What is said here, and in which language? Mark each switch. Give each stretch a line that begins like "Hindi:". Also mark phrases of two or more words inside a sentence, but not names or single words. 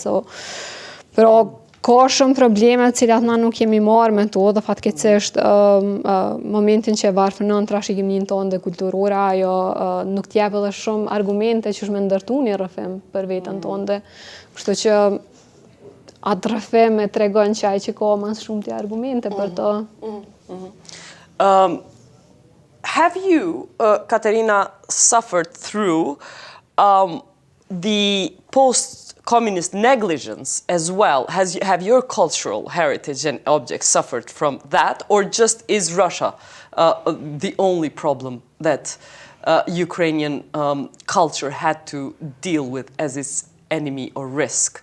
Albanian: Pero ka shumë probleme cilat na nuk jemi marrë me to dhe fatkeqësisht momentin që varfënon trashëgimnin tonë dhe kulturore, ajo nuk t'jep edhe shumë argumente që është me ndërtu një rrëfim për vetën tonë dhe kështu që atë rrëfim e tregon që ai që ka mas shumë të argumente për to.
English: have you, Kateryna, suffered through the post-communist negligence as well? Have your cultural heritage and objects suffered from that, or just is Russia the only problem that Ukrainian culture had to deal with as its enemy or risk?